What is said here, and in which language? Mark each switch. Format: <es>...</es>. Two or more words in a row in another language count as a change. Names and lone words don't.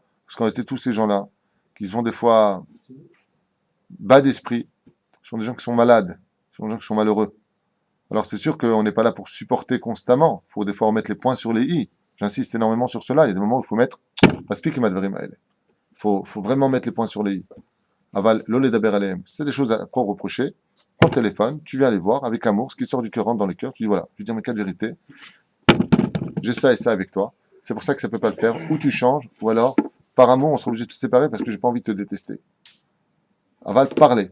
<fr>Parce qu'on était tous ces gens-là qui sont des fois bas d'esprit, ce sont des gens qui sont malades, ce sont des gens qui sont malheureux. Alors c'est sûr qu'on n'est pas là pour supporter constamment. Il faut des fois remettre les points sur les i. J'insiste énormément sur cela. Il y a des moments où il faut mettre il faut vraiment mettre les points sur les i.</fr> <he>אבל, לא לדבר עליהם.</he> <fr>Si c'est des choses à reprocher, prends le téléphone, tu viens les voir avec amour, ce qui sort du cœur rentre dans le cœur. Tu dis voilà, je vais dire mes quatre vérités. J'ai ça et ça avec toi. C'est pour ça que ça ne peut pas le faire. Ou tu changes, ou alors, par amour, on sera obligé de se séparer parce que j'ai pas envie de te détester. Aval, parler.</fr>